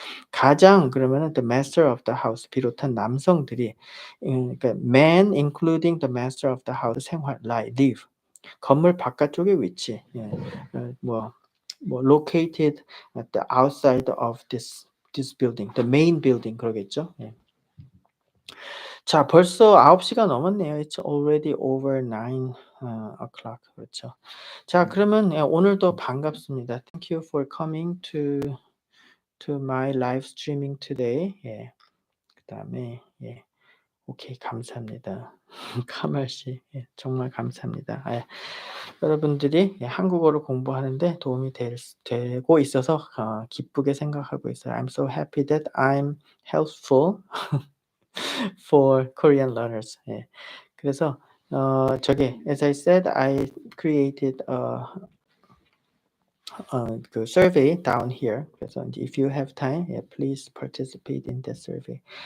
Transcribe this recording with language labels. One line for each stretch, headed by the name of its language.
English: 가장 그러면은 the master of the house 비롯한 남성들이 그러니까 man including the master of the house 생활 live 건물 바깥쪽에 위치. 예. 뭐 located at the outside of this building, the main building 그러겠죠.
Korean: 예. 자, 벌써 9 시가 넘었네요.
English: It's already over 9 o'clock.
Korean: 그렇죠. 자, 그러면 예, 오늘도 반갑습니다.
English: Thank you for coming to my live streaming today.
Korean: 예. 그다음에 예. 오케이, 감사합니다. 카말 씨, 예, 정말 감사합니다. 예. 여러분들이 예, 한국어를 공부하는데 도움이 되고 있어서 기쁘게 생각하고 있어요.
English: I'm so happy that I'm helpful for Korean learners.
Korean: 예.
English: 그래서 저기 as I said, I created 그 survey down here. 그래서 이제 if you have time, yeah, please participate in that survey.